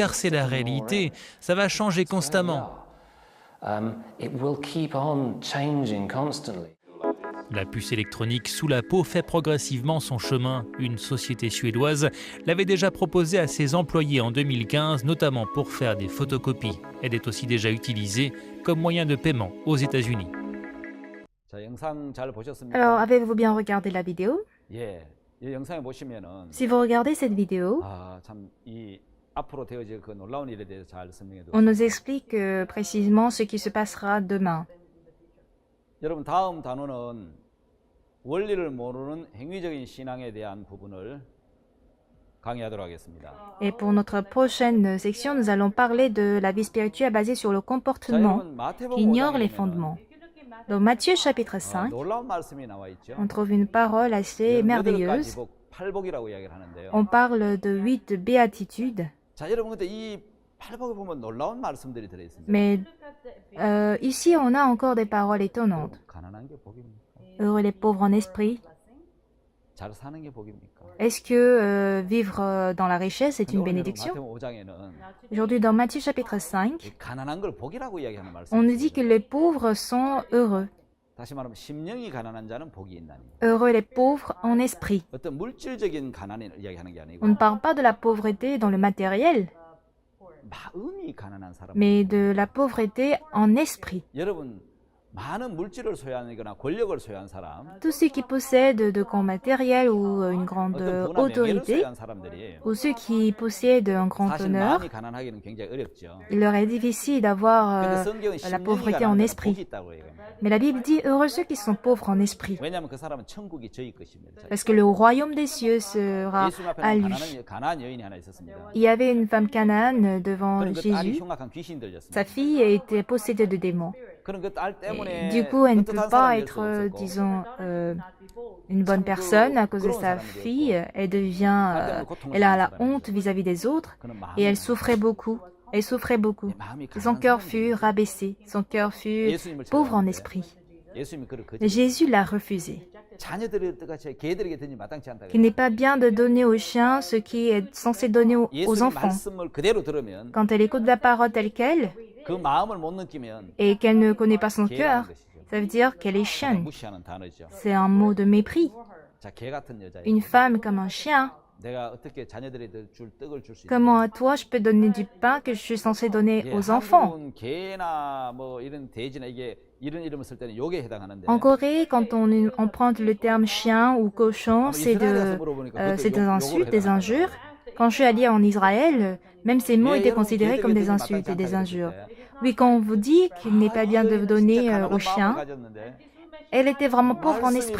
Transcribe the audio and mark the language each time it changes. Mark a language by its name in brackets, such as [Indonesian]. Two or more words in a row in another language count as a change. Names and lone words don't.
[French] Car c'est la réalité, ça va changer constamment. La puce électronique sous la peau fait progressivement son chemin. Une société suédoise l'avait déjà proposée à ses employés en 2015, notamment pour faire des photocopies. Elle est aussi déjà utilisée comme moyen de paiement aux États-Unis. [Korean] 자, 영상 잘 보셨습니까? [French] Alors, avez-vous bien regardé la vidéo? [Korean] 예, 이 영상에 보시면은 [French] Si vous regardez cette vidéo, [Korean] 참 이 앞으로 되어질 그 놀라운 일에 대해서 잘 설명해 [French] on nous [Korean] 드렸습니다. [French] explique précisément ce qui se passera demain. [Korean] 여러분 다음 단어는 원리를 모르는 행위적인 신앙에 대한 부분을 강의하도록 하겠습니다. [French] Et pour notre prochaine section, nous allons parler de la vie spirituelle basée sur le [Korean] 자, [French] comportement [Korean] 여러분 마태복음 [French] qui ignore les [Korean] 5장에 [French] fondements. Dans Matthieu chapitre 5, [Korean] 놀라운 말씀이 나와 있죠. [French] on trouve une parole assez merveilleuse. [Korean] 팔복이라고 이야기를 하는데요. [French] On parle de 8 béatitudes, [Korean] 자, 여러분 근데 이 팔복에 보면 놀라운 말씀들이 들어 있습니다. [French] mais ici on a encore des paroles étonnantes. [Korean] 가난한 게 복입니까? [French] Heureux les pauvres en esprit. [Korean] 잘 사는 게 복입니까? [French] Est-ce que vivre dans la richesse est une bénédiction? [Korean] 마태복음 5장에는 [French] Aujourd'hui, dans Matthieu chapitre 5, [Korean] 가난한 걸 복이라고 이야기하는 말씀. [French] on nous dit que les pauvres sont heureux. [Korean] 다시 말하면 심령이 가난한 자는 복이 있나니. [French] Heureux les pauvres en esprit. [Korean] 어떤 물질적인 가난을 이야기하는 게 아니고 [French] On ne parle pas de la pauvreté dans le matériel, [Korean] 마음이 가난한 사람. [French] mais de la pauvreté en esprit. [Korean] 여러분 많은 물질을 소유하거나 권력을 소유한 사람, [French] Tous ceux qui possèdent de grands matériels ou une grande [Korean] 어떤 부나 명예를 [French] autorité, [Korean] 소유한 사람들이 [French] ou ceux qui possèdent un grand [Korean] 사실 [French] honneur, [Korean] 마음이 가난하기는 굉장히 어렵죠. [French] il leur est difficile d'avoir [Korean] 근데 성경은 [French] la [Korean] 심령이 [French] pauvreté en [Korean] 가난한 자는 [French] esprit. [Korean] 복이 있다고 얘기합니다. [French] Mais la Bible dit heureux ceux qui sont pauvres en esprit, [Korean] 왜냐하면 그 사람은 천국이 저희 것입니다. [French] parce que le royaume des cieux sera [Korean] 예수님 [French] à [Korean] 앞에는 [French] lui. [Korean] 가난한 여인이 하나 있었습니다. [French] Il y avait une femme canaane devant [Korean] 그런 그 딸이 [French] Jésus. [Korean] 흉악한 귀신 들렸습니다. [French] Sa fille était possédée de démons. [Korean] 그런 그 딸 때문에 [French] Du coup, elle ne peut [Korean] 떳떳한 [French] pas [Korean] 사람이 될 수 [French] être, [Korean] 없었고 [French] disons, une bonne personne à cause de sa fille. Elle devient, elle a la honte vis-à-vis des autres [Korean] 그는 [French] et elle [Korean] 마음이 [French] souffrait beaucoup. Elle souffrait beaucoup. [Korean] 마음이 [French] Son [Korean] 가난한 [French] cœur [Korean] 사람이 [French] fut rabaissé. Son cœur fut [Korean] 예수님을 [French] pauvre en [Korean] 찾아왔는데 [French] esprit. [Korean] 예수님이 그를 거절. [French] Mais Jésus l'a refusé. [Korean] 자녀들이 어떡하지 개들에게 든지 마땅치 않다. [French] Qu'il n'est pas bien de donner aux chiens ce qui est censé donner aux [Korean] 예수님 [French] enfants. [Korean] 말씀을 그대로 들으면 [French] Quand elle écoute la parole telle qu'elle [Korean] 그 마음을 못 느끼면 [French] et qu'elle ne connaît pas son [Korean] 개라는 [French] cœur, [Korean] 것이죠. [French] ça veut dire qu'elle est [Korean] 그냥 [French] chienne. [Korean] 무시하는 단어죠. [French] C'est un mot de mépris. [Korean] 자, 개 같은 여자. [French] Une femme comme un chien. [Korean] 내가 어떻게 자녀들에게 줄 떡을 줄 수 있는? [French] Comment à toi je peux donner du pain que je suis censé donner aux enfants? [Korean] 한국은 개나 뭐 이런 돼지나 이게 이런 이름을 쓸 때는 욕에 해당하는데. [French] En Corée, quand on emprunte le terme chien ou cochon, c'est des insultes, des injures. Quand je suis allée en Israël, même ces mots étaient considérés comme des insultes et des injures. Oui, quand on vous dit qu'il n'est pas bien de donner aux chiens, elle était vraiment pauvre en esprit.